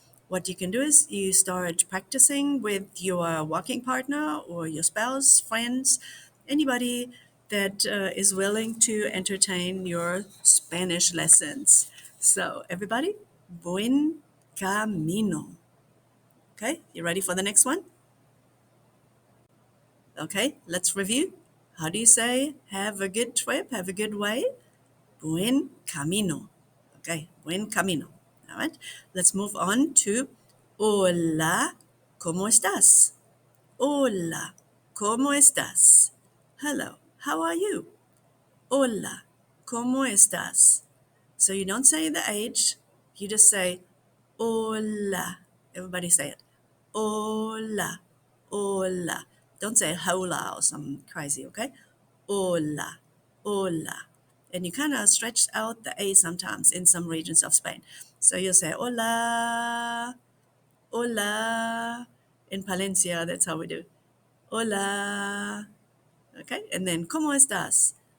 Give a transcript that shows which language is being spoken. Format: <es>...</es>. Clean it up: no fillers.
<en>What you can do is you start practicing with your walking partner or your spouse, friends, anybody that is willing to entertain your Spanish lessons. So everybody,</en> <es>buen camino.</es> <en>Okay, you ready for the next one? Okay, let's review. How do you say have a good trip, have a good way?</en> <es>Buen camino. Okay, buen camino.</es> <en>All right, let's move on to</en> <es>Hola, ¿cómo estás? Hola, ¿cómo estás?</es> <en>Hello, how are you?</en> <es>Hola, ¿cómo estás?</es> <en>So you don't say the age, you just say hola. Everybody say it.</en> <es>Hola, hola.</es> <en>Don't say hola or something crazy, okay?</en> <es>Hola, hola.</es> <en>And you kind of stretch out the A sometimes in some regions of Spain. So you'll say</en> <es>hola, hola.</es> <en>In Palencia, that's how we do.</en> <es>Hola.</es> <en>Okay, and then</en> <es>¿cómo estás?</es>